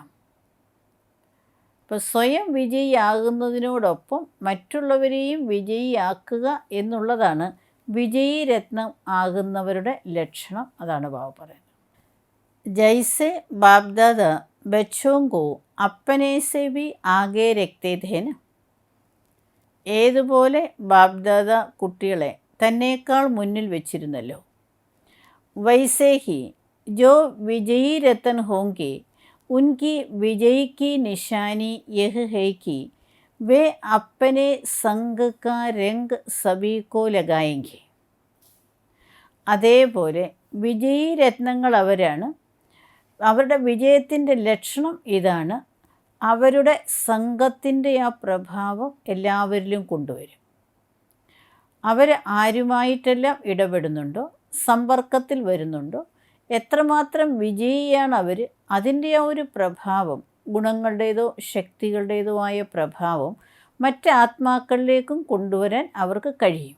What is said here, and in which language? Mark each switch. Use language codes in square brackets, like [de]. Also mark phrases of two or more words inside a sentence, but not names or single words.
[ml] ഇപ്പോൾ സ്വയം വിജയിയാകുന്നതിനോടൊപ്പം മറ്റുള്ളവരെയും വിജയിയാക്കുക എന്നുള്ളതാണ് വിജയീ രത്നം ആകുന്നവരുടെ ലക്ഷണം. അതാണ് ബാബ പറയുന്നത്. [hi] जैसे बापदादा बच्चों को अपने से भी आगे रखते थे न. [ml] ഏതുപോലെ ബാപ്ദാദ കുട്ടികളെ തന്നേക്കാൾ മുന്നിൽ വെച്ചിരുന്നല്ലോ. [hi] वैसे ही जो विजयी रतन होंगे उनकी विजय की निशानी यह है कि वे अपने संग का रंग सभी को लगाएंगे. [ml] അതേപോലെ വിജയീ രത്നങ്ങൾ അവരാണ്. അവരുടെ വിജയത്തിൻ്റെ ലക്ഷണം ഇതാണ്, അവരുടെ സംഘത്തിൻ്റെ ആ പ്രഭാവം എല്ലാവരിലും കൊണ്ടുവരും. അവർ ആരുമായിട്ടെല്ലാം ഇടപെടുന്നുണ്ടോ, സമ്പർക്കത്തിൽ വരുന്നുണ്ടോ, എത്രമാത്രം വിജയിയാണ് അവർ, അതിൻ്റെ ആ ഒരു പ്രഭാവം, ഗുണങ്ങളുടേതോ ശക്തികളുടേതോ ആയ പ്രഭാവം മറ്റ് ആത്മാക്കളിലേക്കും കൊണ്ടുവരാൻ അവർക്ക് കഴിയും.